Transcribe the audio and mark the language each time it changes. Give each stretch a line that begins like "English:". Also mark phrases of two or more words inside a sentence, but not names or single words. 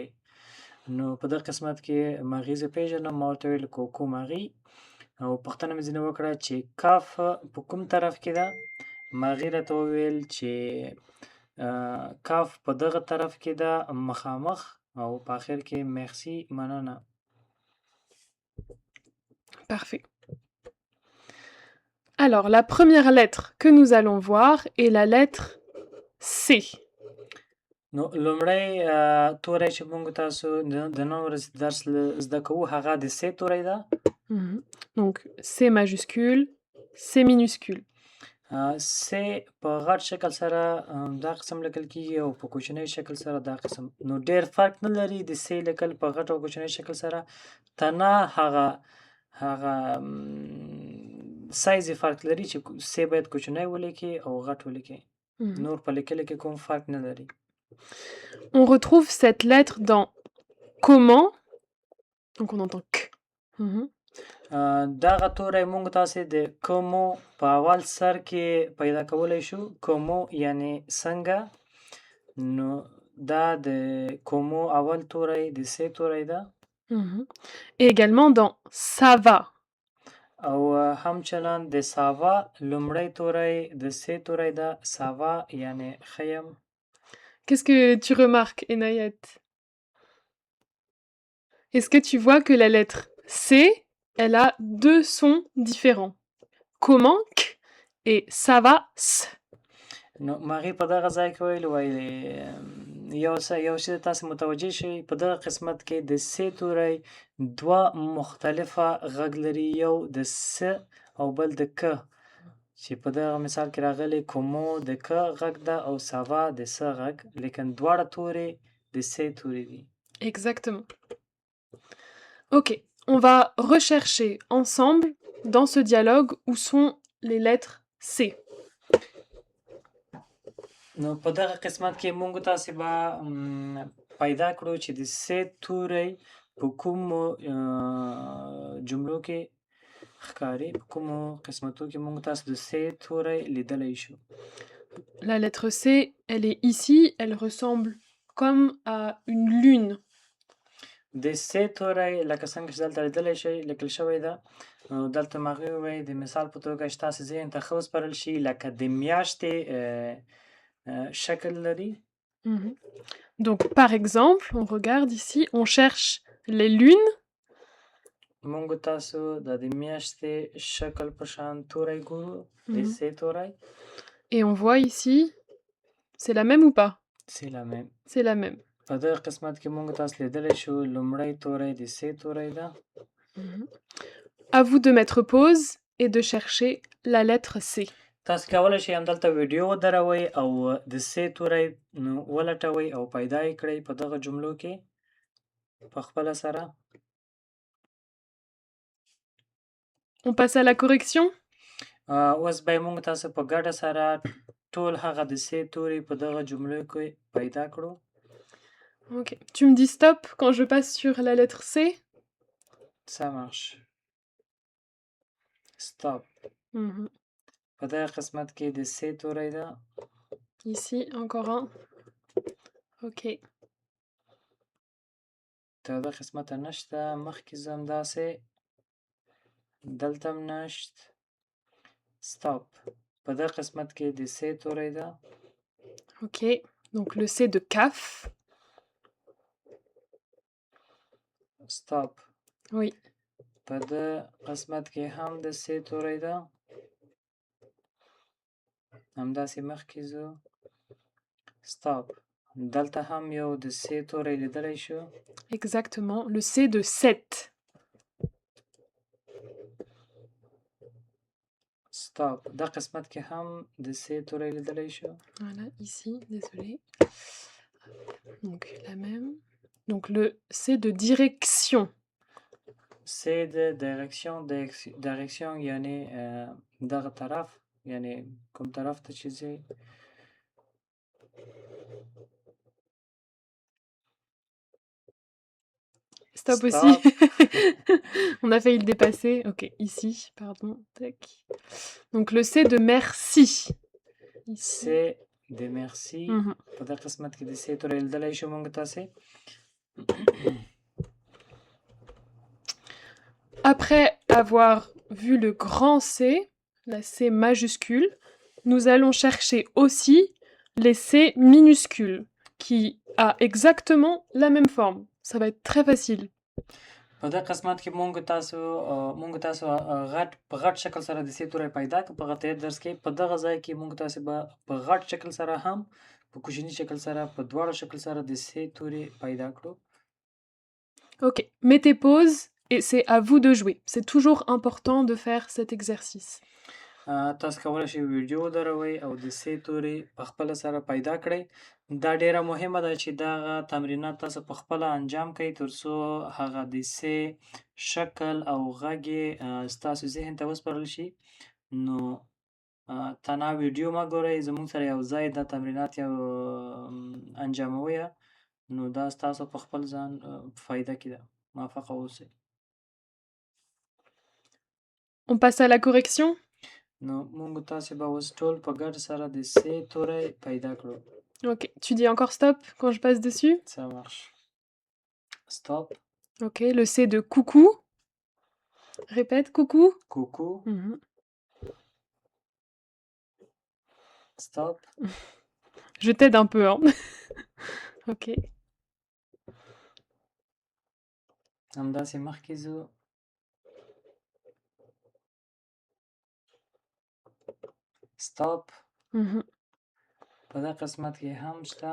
Pashto: نو په دغه قسمت کې ماغي زه پیژنم. ما ورته ویل کوکو ماغي او پوښتنه مې ځینې وکړه چې کاف په کوم طرف کې ده. ماغي راته وویل چې کاف په دغه طرف کې ده مخامخ او په آخر کې مرسی مننه.
French: Parfait. Alors, la première lettre que nous allons voir est la lettre C.
Pashto: نو لومړی توری چې موږ تاسو د نن ورځې درس زده کوو هغه د C توری ده.
French: Donc, C majuscule, C minuscule.
Pashto: C په غټ شکل سره دا قسم لیکل کېږي او په کوچنۍ شکل سره دا قسم. نو ډېر فرق نه لري د C لیکل په غټ او کوچنۍ شکل سره. تنها هغه سایز یې فرق لري چې سې باید کوچنی ولیکي او غټ ولیکي. Mhm. نور په لیکلو کې کوم فرق نه لري.
French: On retrouve cette lettre dans comment. Donc on entend k. Mhm.
Pashto: دغه توری موږ تاسې د کومو په اول سر کې پیدا کولی شو. کومو یعنی څنګه. نو دا د کومو اول توری د سې توری ده.
French: Mhm. Et également dans ça va.
Pashto: او همچنان د ساوا لومړی توری د سې توری ده. ساوا یعنی ښه یم.
French: Qu'est-ce que tu remarques, Enayet? Est-ce que tu vois que la lettre C, elle a deux sons différents? Comment k et ça va s.
Pashto: نو ماغې په دغه ځای کې ویلي یو شی تاسې متوجه شئ په دغه قسمت کې د سې توری دوه مختلفه غږ لري. یو د س او بل د ک چې په دغه مثال کې راغلی. کومو د ک غږ ده او ساوا د س غږ. لیکن دواړه توري د سې توري دي.
French: Exactement. Ok, on va rechercher ensemble dans ce dialogue où sont les lettres C.
Pashto: نو په دغه قسمت کې موږ تاسې به پیدا کړو چې د سې توری په کومو جملو کې ښکاري. په کومو قسمتو کې موږ تاسو د سې توری لیدلی شو.
French: La lettre C, elle est ici, elle ressemble comme à une lune.
Pashto: د سې توری لکه څنګه چې دلته لیدلی شئ لیکل شوی ده. دلته ماغې ووایي د مثال په توګه چې تاسې ذهن ته ښه وسپارل شي لکه د میاشتې شکل لري. Mhm.
French: Donc par exemple, on regarde ici, on cherche les lunes.
Pashto: موږ تاسو د میاشتې شکل په شان توری ګورو. د سې توری.
French: Et on voit ici, c'est la même ou pas? C'est la même. C'est la même.
Pashto: په دغه قسمت کې موږ تاسو لیدلی شو لومړی توری د سې توری ده.
French: À vous de mettre pause et de chercher la lettre C.
Pashto: تاسو کولی شئ همدلته ویډیو ودروئ او د سې توری ولټوئ او پیدا یې کړئ په دغه جملو کې په خپله سره.
French: On passe à la correction.
Pashto: اوس به موږ تاسو په ګډه سره ټول هغه د سې توری په دغه جملو کې پیدا کړو.
French: Ok. Tu me dis stop quand je passe sur la lettre C. Ça marche. Stop.
Pashto: په دغه قسمت کې د سې توری ده.
French: Ici, encore un. Ok.
Pashto: دغه قسمته نشته. مخکې زه همداسې دلته هم نشت.
French: Stop.
Pashto: په دغه قسمت کې د سې توری ده.
French: Ok. Donc le C de CAF. Stop. Oui.
Pashto: په دغه قسمت کې هم د سې توری ده. همداسې مخکې ځو.
French: Stop.
Pashto: دلته هم یو د سې توری لیدلی شو.
French: Exactement. Le C de 7. Stop.
Pashto: دا قسمت کې هم د سې توری لیدلی شو.
French: Voilà, ici, désolé. Donc la même. Donc le C de direction. C de direction. Direction
Pashto: یعنی دغه طرف یعنی کوم طرف ته چې ځئ.
French: Stop aussi. On a failli le dépasser. Ok, ici, pardon. Tac. Donc le C de merci. C de merci.
Pashto: په دغه قسمت کې د سې توری لیدلی شو موږ تاسې.
French: Après avoir vu le grand C, la C majuscule, nous allons chercher aussi les C minuscules, qui a exactement la même forme. Ça va être très facile.
Pashto: په دغه قسمت کې موږ تاسو په غټ شکل سره د سې توری پیدا کړ. په غټ درس کې په دغه ځای کې موږ تاسو به په غټ شکل سره هم په کوچني شکل سره په دواړو شکل سره د سې توری پیدا کړو.
French: Ok, mettez pause et c'est à vous de jouer. C'est toujours important de faire cet exercice.
Pashto: تاسو کولی شئ ویډیو ودروئ او د س توري په خپله سره پیدا کړئ. دا ډیره مهمه ده چې دغه تمرینات تاسو په خپله انجام کړئ تر څو هغه د س شکل او غږ یې ستاسو ذهن ته وسپارل شي. نو تنها ویډیو مه ګورئ، زموږ سره یو ځای دا تمرینات انجاموئ، نو دا ستاسو په خپل ځان فایده کې ده. موفقه اوسئ.
French: On passe à la correction.
Pashto: نو موږ تاسې به اوس ټول په ګډ سره د س توری پیدا کړو.
French: Ok, tu dis encore stop quand je passe dessus. Ça marche. Stop. Ok, le C de coucou. Répète, coucou. Coucou. Mhm. Stop. Je t'aide un peu, hein. Ok.
Pashto: همداسې مخکې ځو.
French: Stop. Mhm.
Pashto: په دغه قسمت کې هم شته.